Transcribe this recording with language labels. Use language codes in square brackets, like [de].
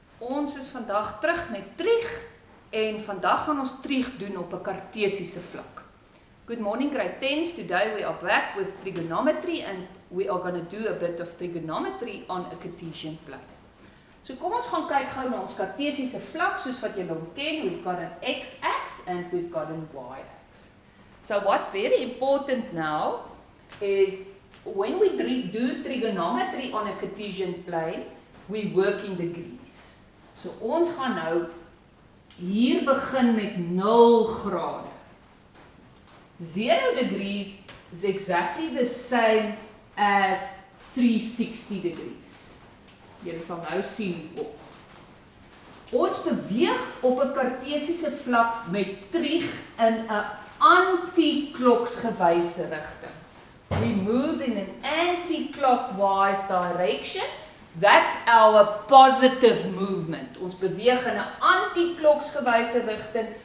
[af] Ons is vandag terug met Trig en vandag gaan ons Trig doen op 'n Kartesiese vlak. [en] Good morning grade 10's. Today we are back with trigonometry and we are going to do a bit of trigonometry on a Cartesian plane. [af] So kom ons gaan kyk gou na ons Kartesiese vlak soos wat julle hom ken. [en] We've got an x-axis and we've got an y-axis. So what's very important now is when we do trigonometry on a Cartesian plane, we work in degrees. [af] So ons gaan nou hier begin met 0 grade. [en] 0 degrees is exactly the same as 360 degrees. [af] Julle sal nou sien op. Ons beweeg op 'n Kartesiese vlak met Trig in 'n anti-kloksgewyse rigting. [en] We move in an anti-clockwise direction. That's our positive movement. [af] Ons beweeg in 'n anti-kloksgewyse rigting.